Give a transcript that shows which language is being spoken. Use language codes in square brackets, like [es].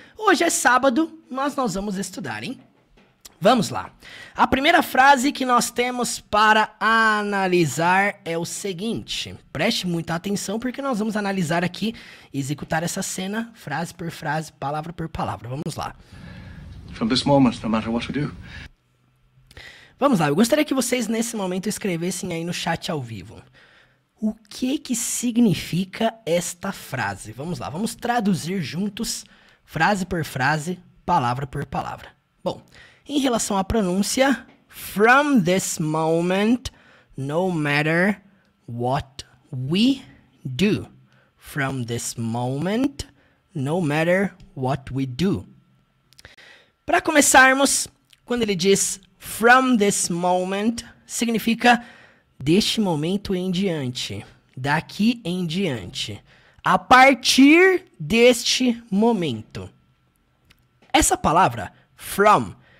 [pt] Hoje é sábado, mas nós vamos estudar, hein? Vamos lá. A primeira frase que nós temos para analisar é o seguinte. Preste muita atenção porque nós vamos analisar aqui, executar essa cena, frase por frase, palavra por palavra. Vamos lá. [en] From this moment, no matter what we do. [pt] Vamos lá, eu gostaria que vocês nesse momento escrevessem aí no chat ao vivo. O que significa esta frase? Vamos lá, vamos traduzir juntos, frase por frase, palavra por palavra. Bom, em relação à pronúncia, [en] from this moment, no matter what we do. From this moment, no matter what we do. [pt] Para começarmos, quando ele diz [en] from this moment, [pt] significa deste momento em diante, daqui em diante, a partir deste momento. Essa palavra, from,